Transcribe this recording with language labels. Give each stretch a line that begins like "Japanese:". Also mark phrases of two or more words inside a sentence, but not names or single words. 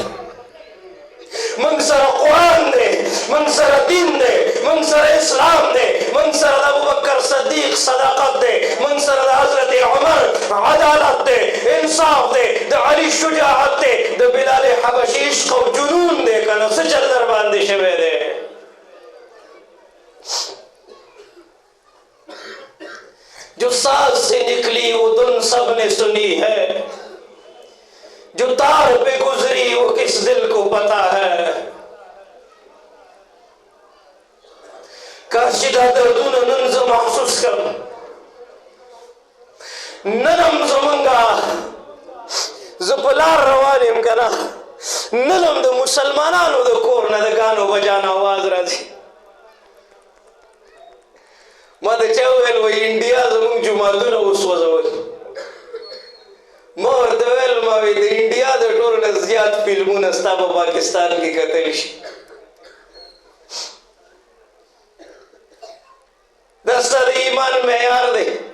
Pashto: من سره قرآن دی من سره دین دی من سره اسلام دی من سره د ابوبکر صدیق صداقت دی من سره د حضرت عمر عدالت دی انصاف دی د علی شجاعت دی د بلال حبشي عشق او جنون دی که نه څه چل در باندې شوی دی
Urdu: جو ساز سے نکلی وہ دن سب نے سنی ہے جو تار پہ گزری وہ کس دل کو پتا ہے
Pashto: کاش چې دا دردونه نن زه محسوس کړم نن هم زمونږه زه په لار روان یم که نه نن هم د مسلمانانو د کور نه د ګانو بجان آواز راځي ما ته چا وویل وایي انډیا زمونږ جوماتونه وسوځول ما ورته ویل ما وایي د انډیا د ټولو نه زیات فلمونه ستا په پاکستان کې کتلی شي دا ستا د ایمان معیار دی